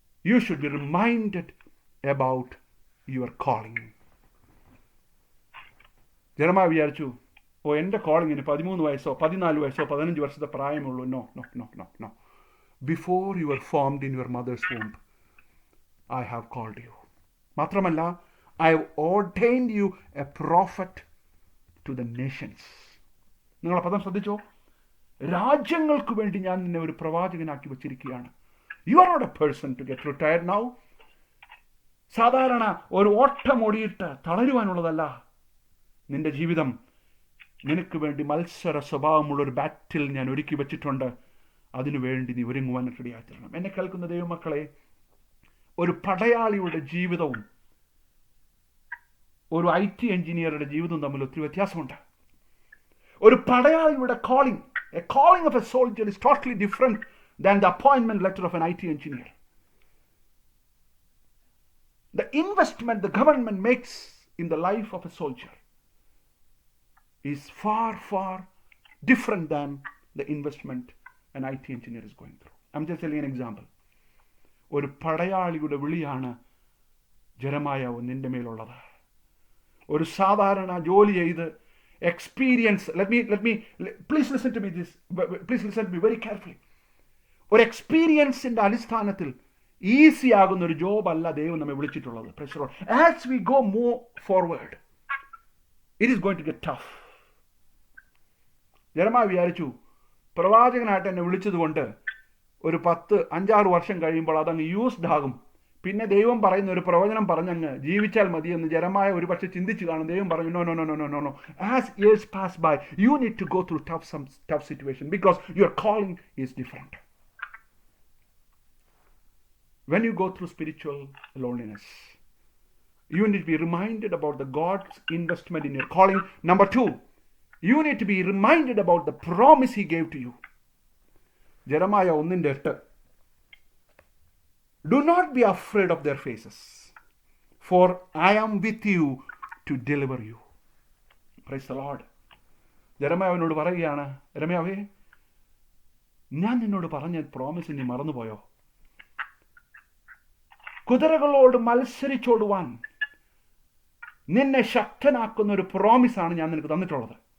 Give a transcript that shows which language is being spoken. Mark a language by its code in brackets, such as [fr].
[en] You should be reminded about your calling. [ml] ജെറമ്യാവ് വിചാരിച്ചു, എൻ്റെ കോളിങ്ങിന് 13 വയസ്സോ 14 വയസ്സോ 15 വർഷത്തെ പ്രായമുള്ളൂ. [en] No no no no no. Before you were formed in your mother's womb I have called you. [ml] മാത്രമല്ല, [en] I have ordained you a prophet to the nations. [ml] നിങ്ങൾ ആ പദം ശ്രദ്ധിച്ചോ? രാജ്യങ്ങൾക്ക് വേണ്ടി ഞാൻ നിന്നെ ഒരു പ്രവാചകനാക്കി വച്ചിരിക്കുകയാണ്. [en] You are not a person to get retired now. [ml] സാധാരണ ഒരു ഓട്ടം ഓടിയിട്ട് തളരുവാനുള്ളതല്ല നിന്റെ ജീവിതം. നിനക്ക് വേണ്ടി മത്സര സ്വഭാവമുള്ളൊരു ബാറ്റിൽ ഞാൻ ഒരുക്കി വെച്ചിട്ടുണ്ട്. അതിനുവേണ്ടി നീ ഒരുങ്ങുവാൻ റെഡിയായിത്തരണം. എന്നെ കേൾക്കുന്ന ദൈവമക്കളെ, ഒരു പടയാളിയുടെ ജീവിതവും ഒരു IT എഞ്ചിനീയറുടെ ജീവിതവും തമ്മിൽ ഒത്തിരി വ്യത്യാസമുണ്ട്. ഒരു പടയാളിയുടെ calling, [en] A calling of a soldier is totally different than the appointment letter of an IT engineer. The investment the government makes in the life of a soldier is far different than the investment an IT engineer is going through. I'm just telling an example. [ml] ഒരു പടയാളിയുടെ വിളിയാണ് ജെറമ്യാവ് നിന്റെ മേലുള്ളത്. ഒരു സാധാരണ ജോലി ചെയ്ത് experience, [en] please listen to me very carefully. [ml] ഒരു എക്സ്പീരിയൻസിന്റെ അടിസ്ഥാനത്തിൽ easy ആകുന്ന ഒരു ജോബ് അല്ല ദൈവം നമ്മെ വിളിച്ചിട്ടുള്ളത്. [en] As we go move forward it is going to get tough. [ml] ജെറമ്യാവ് വിചാരിച്ചു, പ്രവാചകനായിട്ട് എന്നെ വിളിച്ചതുകൊണ്ട് ഒരു 5-6 വർഷം കഴിയുമ്പോൾ അതങ്ങ് യൂസ്ഡ് ആകും, പിന്നെ ദൈവം പറയുന്ന ഒരു പ്രവചനം പറഞ്ഞങ്ങ് ജീവിച്ചാൽ മതിയെന്ന് ജെറമ്യാവ് ഒരു പക്ഷെ ചിന്തിച്ചു കാണും. ദൈവം പറഞ്ഞു, [en] No no no no no no. As years pass by you need to go through tough situation because your calling is different. When you go through spiritual loneliness, you need to be reminded about the God's investment in your calling. Number 2, you need to be reminded about the promise he gave to you. Jeremiah 1:8. Do not be afraid of their faces, for I am with you to deliver you. Praise the Lord. [ml] ജെറമ്യാവിനോട് പറയുകയാണ്, ജെറമ്യാവേ, ഞാൻ നിന്നോട് പറഞ്ഞ promise നീ മറന്നുപോയോ? കുതിരകളോട് മത്സരിച്ചോടുവാൻ നിന്നെ ശക്തനാക്കുന്ന ഒരു പ്രോമിസാണ് ഞാൻ നിനക്ക് തന്നിട്ടുള്ളത്.